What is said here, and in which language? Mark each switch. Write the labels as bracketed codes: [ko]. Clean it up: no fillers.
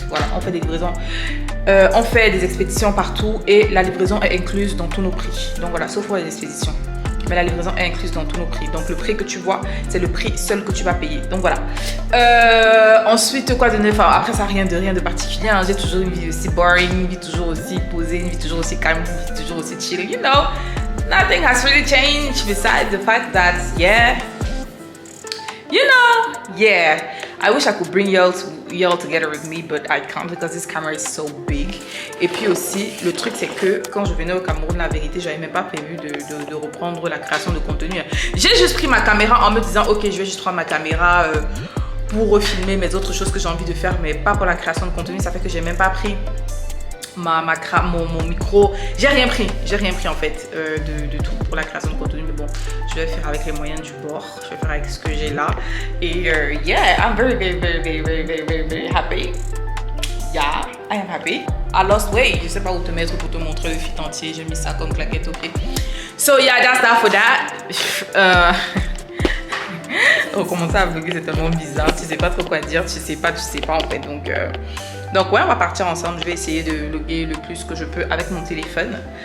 [fr] Voilà, on fait des livraisons, on fait des expéditions partout et la livraison est incluse dans tous nos prix. Donc voilà, sauf pour les expéditions. Mais la livraison est incluse dans tous nos prix. Donc le prix que tu vois, c'est le prix seul que tu vas payer. Donc voilà. Ensuite, quoi de neuf? Après ça, rien de particulier. Hein. J'ai toujours une vie aussi boring, une vie toujours aussi posée, une vie toujours aussi calme, une vie toujours aussi chill. [en] You know, nothing has really changed besides the fact that, yeah, you know, yeah. I wish I could bring y'all together with me, but I can't because this camera is so big. [fr] Et puis aussi, le truc c'est que quand je venais au Cameroun, la vérité, j'avais même pas prévu de reprendre la création de contenu. J'ai juste pris ma caméra en me disant, ok, je vais juste prendre ma caméra pour refilmer mes autres choses que j'ai envie de faire, mais pas pour la création de contenu. Ça fait que j'ai même pas pris mon micro. J'ai rien pris en fait de tout pour la création de contenu, mais bon, je vais faire avec les moyens du bord, je vais faire avec ce que j'ai là et [en] yeah, I'm very happy. Yeah, I am happy. I lost weight, [fr] je sais pas où te mettre pour te montrer le fit entier, j'ai mis ça comme claquette au pied. [en] So yeah, that's that for that. [fr] On commence à vlogger, c'est tellement bizarre, tu sais pas trop quoi dire, tu sais pas en fait, donc ouais, on va partir ensemble. Je vais essayer de vlogger le plus que je peux avec mon téléphone.